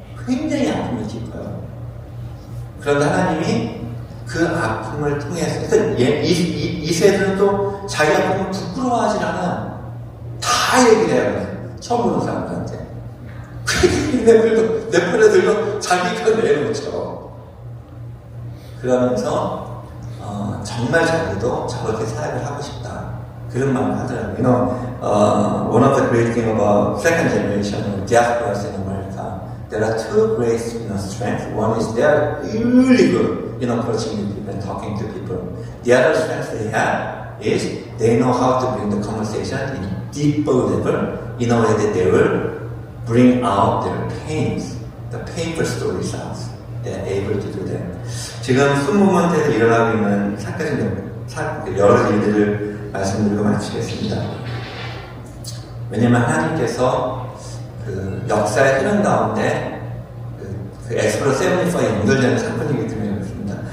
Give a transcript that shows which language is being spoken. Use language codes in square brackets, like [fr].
[ko] 굉장히 아픔이 깊어요. 그런데 하나님이 그 아픔을 통해서, 그러니까 2세들은 또 자기 아픔을 부끄러워하지 않아요. 다 얘기를 해요. 처음 보는 사람들한테. 네팔애들도 자기가 내놓죠. 그러면서 정말 자기도 저렇게 사역을 하고 싶다. 그런 마음을 하더라고요. [en] You know, one of the great things about second generation diasporas in America, there are two great strengths. One is they are really good in approaching people and talking to people. The other strength they have is they know how to bring the conversation in deeper level in a way that they will bring out their pains, the painful stories out. They are able to do that. [ko] 지금 순모먼트에서 일어나고 있는 여러 일들을 말씀드리고 마치겠습니다. 왜냐면 하나님께서 그 역사의 흐름 가운데 그 엑스플로 75에 연결되는 사건이기 때문에 그렇습니다.